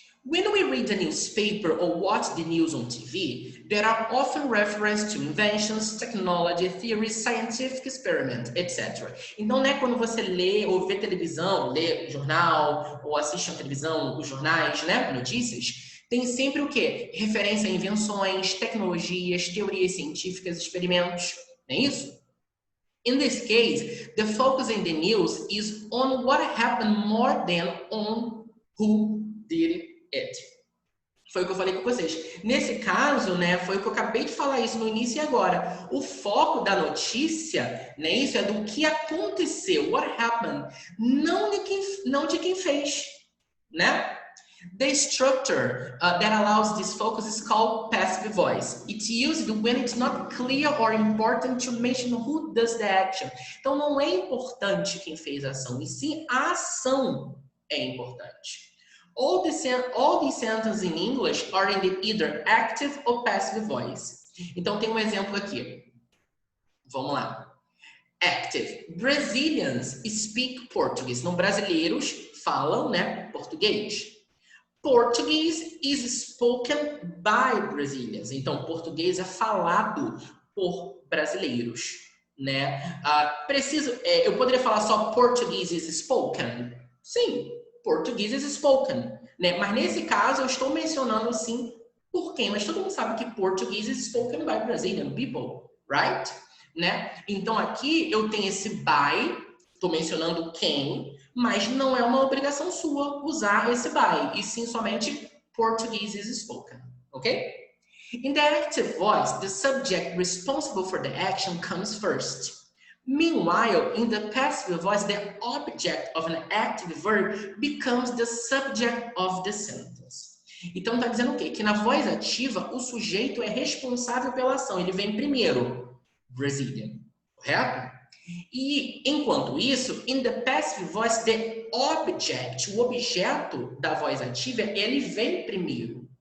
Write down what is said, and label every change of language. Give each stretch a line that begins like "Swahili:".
English: When we read the newspaper or watch the news on TV, there are often references to inventions, technology, theories, scientific experiment, etc.
Portuguese: Então, né, quando você lê ou vê televisão, lê jornal ou assiste a televisão, os jornais, né, notícias, tem sempre o quê? Referência a invenções, tecnologias, teorias científicas, experimentos, não é isso?
English: In this case, the focus in the news is on what happened more than on who did it.
Portuguese: Foi o que eu falei com vocês. Nesse caso, né, foi o que eu acabei de falar isso no início e agora. O foco da notícia, né, isso é do que aconteceu,
English: what happened,
Portuguese: não de quem fez, né?
English: The structure that allows this focus is called passive voice. It's used when it's not clear or important to mention who does the action.
Portuguese: Então, não é importante quem fez a ação, e sim a ação é importante.
English: All these sentences in English are in the either active or passive voice.
Portuguese: Então, tem um exemplo aqui. Vamos lá. Active.
English: Brazilians speak Portuguese.
Portuguese: Não, brasileiros falam, né, português.
English: Portuguese is spoken by Brazilians.
Portuguese: Então, português é falado por brasileiros, né? Eu poderia falar só
English: Portuguese is spoken?
Portuguese: Sim, Português
English: is spoken,
Portuguese: né? Mas nesse caso eu estou mencionando sim por quem, mas todo mundo sabe que Português
English: is spoken by Brazilian people, right?
Portuguese: Né? Então aqui eu tenho esse by, estou mencionando quem, mas não é uma obrigação sua usar esse by, e sim somente
English: Portuguese is spoken,
Portuguese: ok?
English: In the active voice, the subject responsible for the action comes first. Meanwhile, in the passive voice, the object of an active verb becomes the subject of the sentence.
Portuguese: Então, está dizendo o quê? Que na voz ativa, o sujeito é responsável pela ação. Ele vem primeiro, Brazilian, correto? E, enquanto isso,
English: in the passive voice, the object,
Portuguese: o objeto da voz ativa, ele vem primeiro.